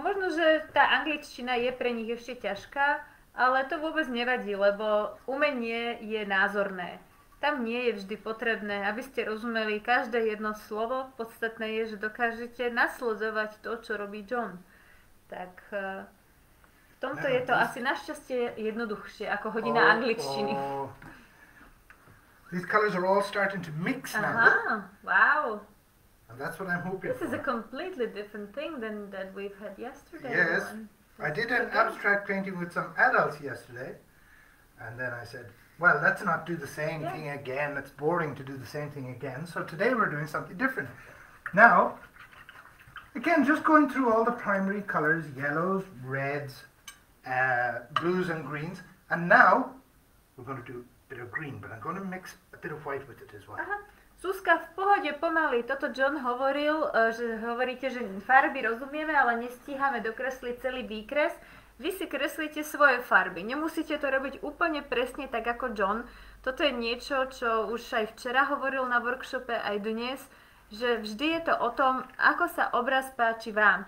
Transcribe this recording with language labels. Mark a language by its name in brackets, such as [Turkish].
[Slovak] Možno, že tá angličtina je pre nich ešte ťažká, ale to vôbec nevadí, lebo umenie je názorné. Tam nie je vždy potrebné, aby ste rozumeli každé jedno slovo. Podstatné je, že dokážete nasledovať to, čo robí John. Tak v tomto je to asi našťastie jednoduchšie ako hodina angličtiny. [English] These colors are all starting to mix now. Wow. And that's what I'm hoping This is a completely different thing than that we've had yesterday. Yes. I did an abstract painting with some adults yesterday. And then I said, well, let's not do the same thing again. It's boring to do the same thing again. So today we're doing something different. Now, again, just going through all the primary colors, yellows, reds, blues and greens. And now we're going to do a bit of green, but I'm going to mix a bit of white with it as well. [Slovak] Zuzka, v pohode, pomaly. Toto John hovoril, že hovoríte, že farby rozumieme, ale nestíhame dokresliť celý výkres. Vy si kreslíte svoje farby. Nemusíte to robiť úplne presne tak ako John. Toto je niečo, čo už aj včera hovoril na workshope, aj dnes, že vždy je to o tom, ako sa obraz páči vám.